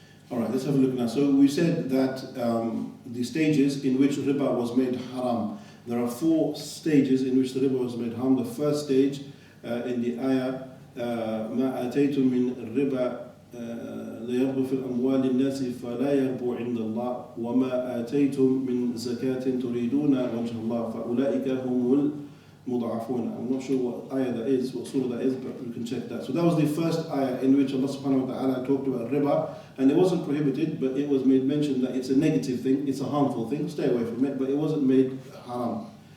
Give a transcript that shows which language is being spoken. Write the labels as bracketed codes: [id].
[en] All right, let's have a look now. So we said that the stages in which riba was made haram. There are 4 stages in which the riba was made haram. The first stage in the ayah, [ar] ما آتيتم من الربا ليربو في الأموال الناس فلا يربو عند الله وما آتيتم من زكاة تريدون وجه الله فأولئك هم المضاعفون. [en] I'm not sure what ayah that is, what surah that is, but you can check that. So that was the first ayah in which Allah subhanahu wa ta'ala talked about riba, and it wasn't prohibited, but it was made mention that it's a negative thing, it's a harmful thing, stay away from it, but it wasn't made haram.